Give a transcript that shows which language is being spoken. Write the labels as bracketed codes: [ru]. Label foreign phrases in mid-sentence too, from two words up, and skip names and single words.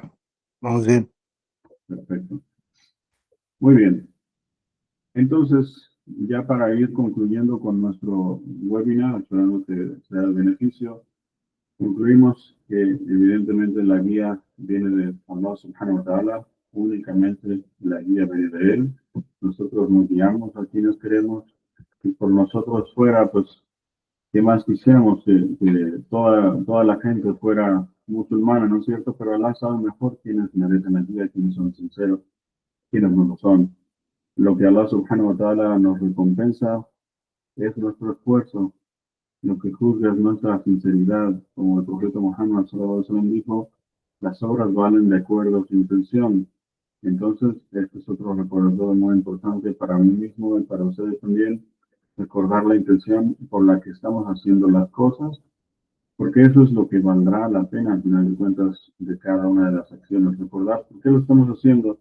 [es] Vamos bien. Perfecto. Muy bien. Entonces, ya para ir concluyendo con nuestro webinar, esperando que sea de beneficio, concluimos que evidentemente la guía viene de Allah [ar] سبحانه وتعالى, [es] únicamente la guía viene de él. Nosotros nos guiamos a quienes queremos y por nosotros fuera, pues, ¿qué más quisiéramos? Que toda la gente fuera musulmana, ¿no es cierto? Pero Allah sabe mejor quiénes merecen la guía, quiénes son sinceros, quiénes no lo son. Lo que Allah [ar] سبحانه وتعالى [es] nos recompensa es nuestro esfuerzo. Lo que juzga es nuestra sinceridad. Como el profeta Muhammad [ar] صلى الله عليه وسلم [es] dijo, las obras valen de acuerdo a su intención. Entonces, este es otro recordatorio muy importante para mí mismo y para ustedes también. Recordar la intención por la que estamos haciendo las cosas porque eso es lo que valdrá la pena al final de cuentas de cada una de las acciones, recordar por qué lo estamos haciendo.